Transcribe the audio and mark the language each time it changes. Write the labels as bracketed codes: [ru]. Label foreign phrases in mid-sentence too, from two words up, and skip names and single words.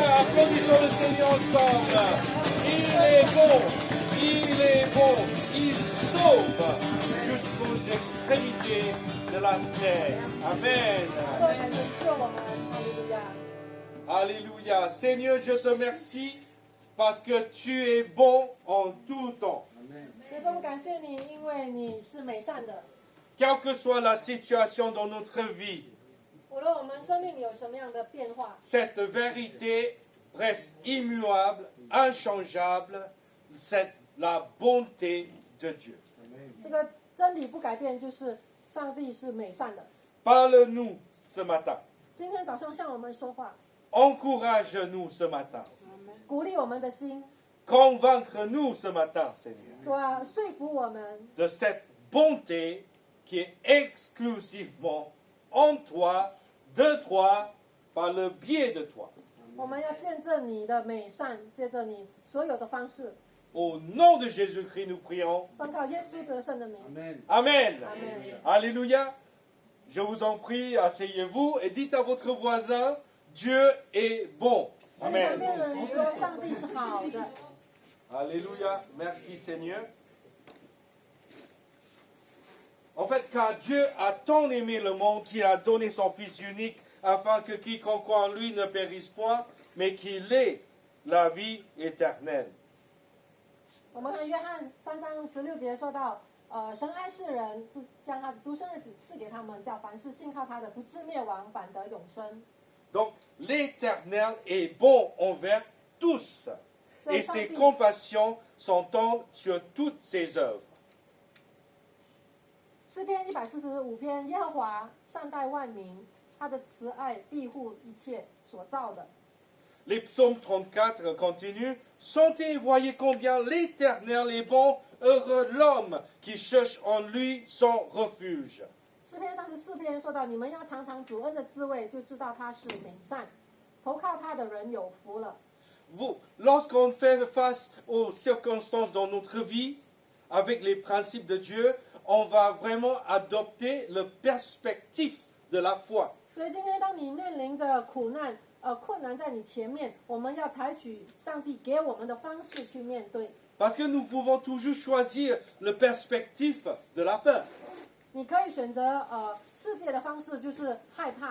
[fr] Applaudissons le Seigneur ensemble. Il est bon, il est bon, il sauve jusqu'aux extrémités de la terre. Amen. [zh] 这才能救我们。哈利路亚！ [fr] Alléluia. Seigneur, je te remercie parce que tu es bon en tout temps. [zh] 所以说，我们感谢你，因为你是美善的。 [fr] Quelle que soit la situation dans notre vie, [zh] 无论我们生命里有什么样的变化， [fr] cette vérité reste immuable, inchangeable. C'est la bonté de Dieu. [zh] 这个真理不改变，就是上帝是美善的。 [fr] Parle-nous ce matin. [zh] 今天早上向我们说话， [fr] Encourage-nous ce matin. [zh] 鼓励我们的心， [fr] Convaincre-nous ce matin, Seigneur, [zh] 主啊，说服我们， [fr] de cette bonté qui est exclusivement en toi, de toi, par le biais de toi. [zh] 我们要见证你的美善，借着你所有的方式， [fr] Au nom de Jésus-Christ, nous prions. [zh] 奉靠耶稣得胜的名。 [fr] Amen. Amen. Alléluia. Je vous en prie, asseyez-vous et dites à votre voisin, Dieu est bon. [zh] 那你旁 [fr] Amen. [zh] 边的人说，上帝是好的。 [fr] Alléluia. Merci Seigneur. En fait, car Dieu a tant aimé le monde qu'il a donné son Fils unique afin que quiconque croit en lui ne périsse point, mais qu'il ait la vie éternelle. [zh] 我们看约翰3章16节说到，神爱世人，将他的独生儿子赐给他们，叫凡是信靠他的，不至灭亡，反得永生。 [fr] Donc, l'Éternel est bon envers tous, et ses compassions s'entendent sur toutes ses œuvres. [zh] 诗篇145篇，耶和华善待万民，他的慈爱庇护一切所造的。 [fr] Les psaumes 34 continuent. Sentez et voyez combien l'Éternel est bon, heureux l'homme qui cherche en lui son refuge. [zh] 诗篇34篇说到，你们要尝尝主恩的滋味，就知道他是美善，投靠他的人有福了。 [fr] Lorsqu'on fait face aux circonstances dans notre vie, avec les principes de Dieu, on va vraiment adopter le perspective de la foi. [zh] 所以今天，当你面临着苦难、困难在你前面，我们要采取上帝给我们的方式去面对。 [fr] Parce que nous pouvons toujours choisir le perspective de la peur. [zh] 你可以选择世界的方式，就是害怕。